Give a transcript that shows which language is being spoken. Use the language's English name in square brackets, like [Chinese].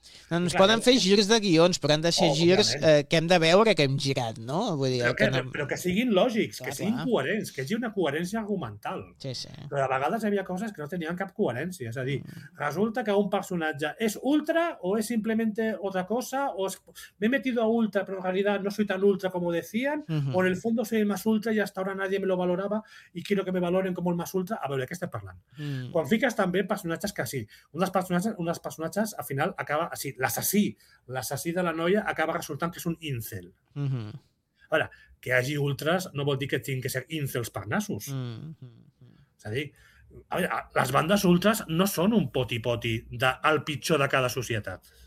[Catalan] No, ens clar, poden fer girs de guions, però han de ser girs que hem de veure que hem girat, no? Vull dir, però, però que siguin lògics, clar, que siguin coherents, que hi hagi una coherència argumental. Sí, sí. Però a vegades hi havia coses que no tenien cap coherència. És a dir, resulta que un personatge és ultra o és simplement [Spanish] otra cosa, o es... m'he metido a ultra, [Catalan] però en realitat [Spanish] no soy tan ultra [Catalan] com ho [Spanish] decían, o en el fondo soy el más ultra y hasta ahora nadie me lo valoraba y quiero que me valoren como el más ultra. [Catalan] A veure, què estem parlant? Quan fiques també personatges que sí, un dels personatges al final acaba... Sí, l'assassí de la noia acaba resultant que és un incel. Uh-huh. Ara, que hi hagi ultras no vol dir que tinguin que ser incels per nassos. Uh-huh. És a dir, a veure, les bandes ultras no són un poti-poti del pitjor de cada societat.